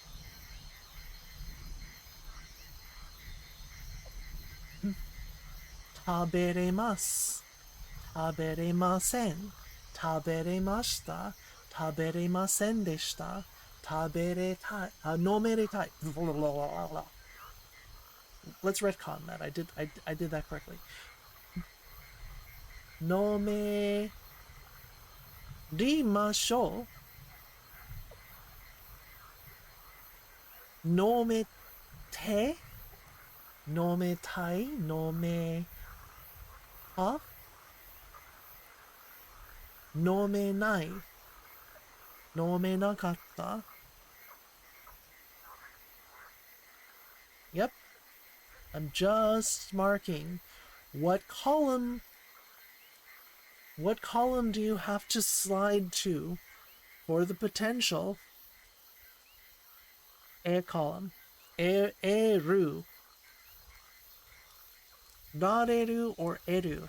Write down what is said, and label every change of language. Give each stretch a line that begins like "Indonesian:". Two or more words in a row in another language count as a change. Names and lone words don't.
Japanese: 食べれます、食べれません、食べれました、食べれませんでした、食べれたい、飲めれたい.
English: let's retcon that. I did that correctly.
Japanese: 飲めりましょう. 飲めて. 飲めたい。飲めは. 飲めない. 飲めなかった. Yep.
English: I'm just marking what column do you have to slide to for the potential column.
Japanese: える。られる or える.